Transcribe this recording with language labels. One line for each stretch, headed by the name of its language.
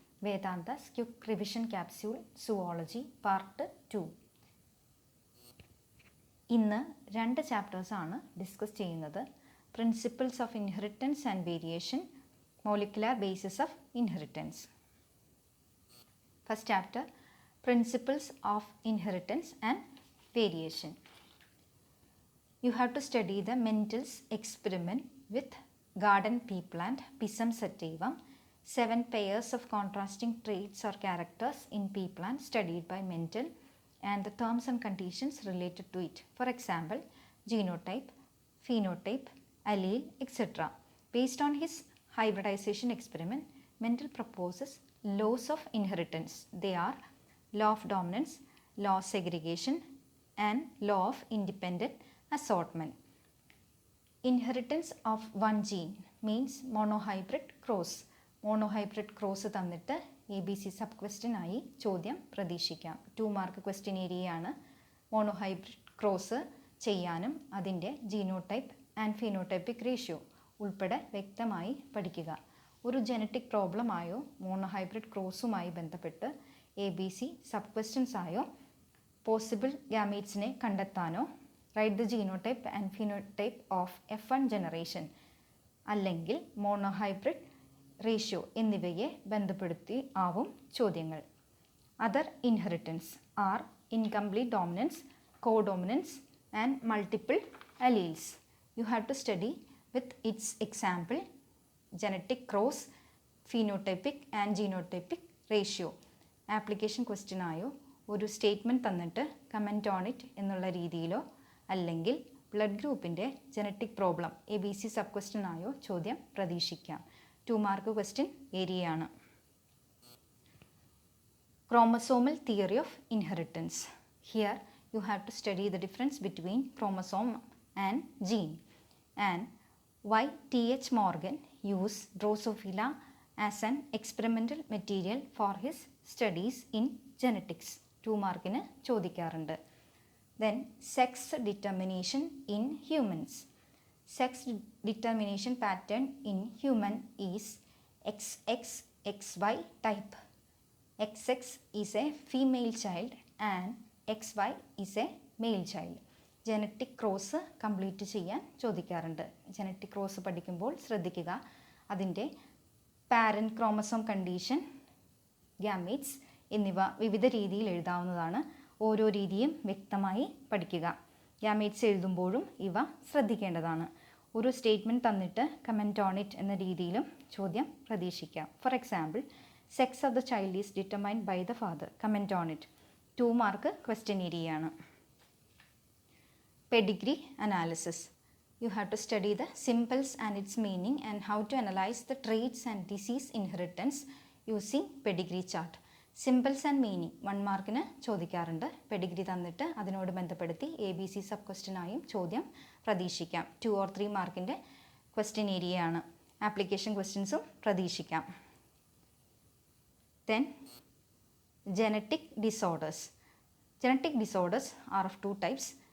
Malayalam: വേദാന്ത quick revision capsule zoology part 2. ഇന്ന് 2 ചാപ്റ്റേഴ്സാണ് discuss ചെയ്യുന്നത്. Principles of inheritance and variation, molecular basis of inheritance.
English: First chapter, principles of inheritance and variation. You have to study the Mendel's experiment with garden pea plant Pisum sativum, 7 pairs of contrasting traits or characters in pea plant studied by Mendel and the terms and conditions related to it. For example, genotype, phenotype, allele, etc. Based on his hybridization experiment, Mendel proposes laws of inheritance. They are law of dominance, law of segregation, and law of independent assortment. Inheritance of one gene means monohybrid cross.
Malayalam: Monohybrid cross തന്നിട്ട് ABC sub question ആയി ചോദ്യം പ്രതീക്ഷിക്കാം. 2 mark question ഏരിയയാണ്. Monohybrid cross ചെയ്യാനും അതിൻ്റെ genotype and phenotypic ratio ഉൾപ്പെടെ വ്യക്തമായി പഠിക്കുക. ഒരു ജനറ്റിക് പ്രോബ്ലം ആയോ മോണോഹൈബ്രിഡ് ക്രോസുമായി ബന്ധപ്പെട്ട് ABC സബ് ക്വസ്റ്റ്യൻസ് ആയോ possible ഗാമീറ്റ്സിനെ കണ്ടെത്താനോ
English: write the genotype and phenotype of F1 generation
Malayalam: അല്ലെങ്കിൽ മോണോഹൈബ്രിഡ് റേഷ്യോ എന്നിവയെ ബന്ധപ്പെടുത്തി ആവും ചോദ്യങ്ങൾ.
English: Other inheritance are incomplete dominance, codominance and multiple alleles. You have to study with its example, genetic cross, phenotypic and genotypic ratio.
Malayalam: Application question ആയോ ഒരു statement തന്നിട്ട് comment on it എന്നുള്ള രീതിയിലോ അല്ലെങ്കിൽ ബ്ലഡ് ഗ്രൂപ്പിൻ്റെ genetic problem ABC sub question ആയോ ചോദ്യം പ്രതീക്ഷിക്കാം. 2 മാർക്ക് ക്വസ്റ്റ്യൻ ഏരിയയാണ്.
English: Chromosomal theory of inheritance. Here you have to study the difference between chromosome and gene and why T.H. Morgan used Drosophila as an experimental material for his studies in genetics.
Malayalam: 2 മാർക്കിന് ചോദിക്കാറുണ്ട്.
English: Then sex determination in humans. Sex determination pattern in human is XXXY type. XX is a female child and XY is a male child.
Malayalam: Genetic cross complete ചെയ്യാൻ ചോദിക്കാറുണ്ട്. Genetic cross പഠിക്കുമ്പോൾ ശ്രദ്ധിക്കുക, അതിൻ്റെ parent chromosome condition, gametes എന്നിവ വിവിധ രീതിയിൽ എഴുതാവുന്നതാണ്. ഓരോ രീതിയും വ്യക്തമായി പഠിക്കുക. ഗാമീറ്റ്സ് എഴുതുമ്പോഴും ഇവ ശ്രദ്ധിക്കേണ്ടതാണ്. ഒരു സ്റ്റേറ്റ്മെൻറ്റ് തന്നിട്ട് കമൻറ്റ് ഓൺ ഇറ്റ് എന്ന രീതിയിലും ചോദ്യം പ്രതീക്ഷിക്കാം.
English: For example, sex of the child is determined by the father.
Malayalam: Comment on it. 2 mark question ഏരിയയാണ്.
English: Pedigree analysis. You have to study the symbols and its meaning and how to analyze the traits and disease inheritance using pedigree chart. Symbols and meaning
Malayalam: 1 മാർക്കിന് ചോദിക്കാറുണ്ട്. Pedigree തന്നിട്ട് അതിനോട് ബന്ധപ്പെടുത്തി ABC sub question ആയും ചോദ്യം പ്രതീക്ഷിക്കാം. 2 or 3 മാർക്കിൻ്റെ question ഏരിയയാണ്. ആപ്ലിക്കേഷൻ ക്വസ്റ്റ്യൻസും പ്രതീക്ഷിക്കാം.
English: Then genetic disorders. Genetic disorders are of 2 types.